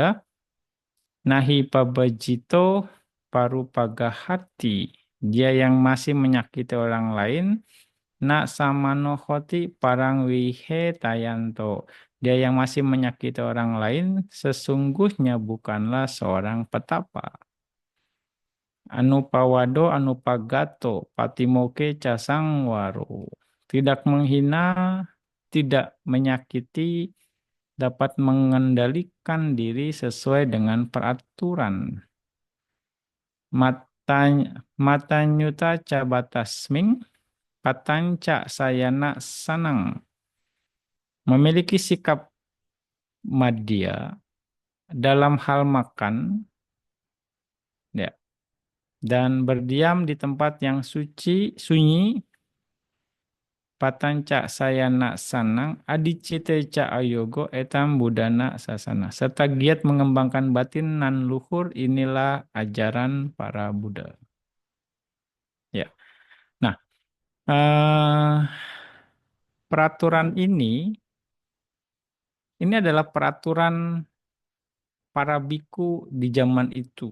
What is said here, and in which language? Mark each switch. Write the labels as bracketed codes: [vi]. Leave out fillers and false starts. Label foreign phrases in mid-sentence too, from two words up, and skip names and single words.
[pi] Nahi pabajito parupagahati. [id] Dia yang masih menyakiti orang lain. [pi] Nak samanohoti parang wihe tayanto. [id] Dia yang masih menyakiti orang lain, sesungguhnya bukanlah seorang petapa. [pi] Anupawado anupagato patimoke casangwaro. [id] Tidak menghina, tidak menyakiti, dapat mengendalikan diri sesuai dengan peraturan. [pi] Matanyuta cabatasming, patanca sayana sanang. [id] Memiliki sikap madya dalam hal makan, ya, dan berdiam di tempat yang sunyi, [pi] patanca sayana sanang, adicite ca ayogo etam budana sasana. [id] Serta giat mengembangkan batin nan luhur, inilah ajaran para Buddha. Ya, nah, peraturan ini adalah peraturan para biku di zaman itu.